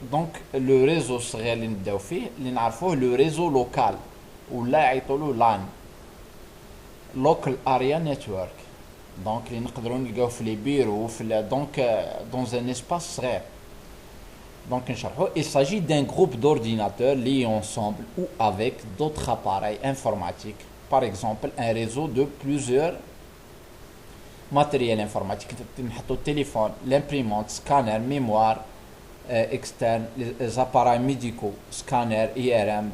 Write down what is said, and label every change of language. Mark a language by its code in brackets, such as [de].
[fr] Donc, le réseau [ar] صغير اللي نبداو فيه اللي نعرفوه [fr] le réseau local [ar] ولا يعيطولو LAN, [en] local area network. [ar] Donc, اللي نقدروا نلقاو في لي بيرو في [fr] donc dans un espace [ar] صغير. [fr] Donc, il s'agit d'un groupe d'ordinateurs liés ensemble ou avec d'autres appareils informatiques. Par exemple, un réseau de plusieurs matériels informatiques. Le téléphone, l'imprimante, scanner, mémoire externe, les appareils médicaux, scanner, IRM.